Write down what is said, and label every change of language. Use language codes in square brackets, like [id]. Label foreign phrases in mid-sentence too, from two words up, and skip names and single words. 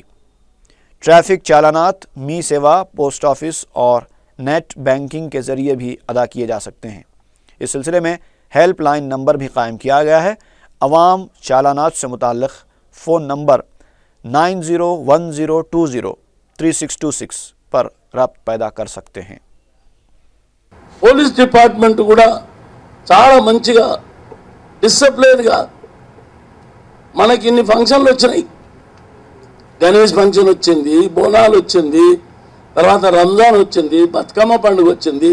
[ur] ٹریفک چالانات می سیوا، [en] post office [ur] اور [en] net banking [ur] کے ذریعے بھی ادا کیے جا سکتے ہیں۔ اس سلسلے میں [en] helpline number [ur] بھی قائم کیا گیا ہے۔ عوام چالانات سے متعلق فون نمبر 9010203626 پر رابط پیدا کر سکتے ہیں۔ [en] police department [te] కూడా చాలా మంచిగా డిసిప్లిన్గా మనకి ఇన్ని ఫంక్షన్లు వచ్చినాయి। గణేష్ ఫంక్షన్ వచ్చింది, బోనాలు వచ్చింది, తర్వాత రంజాన్ వచ్చింది, బతుకమ్మ పండుగ వచ్చింది।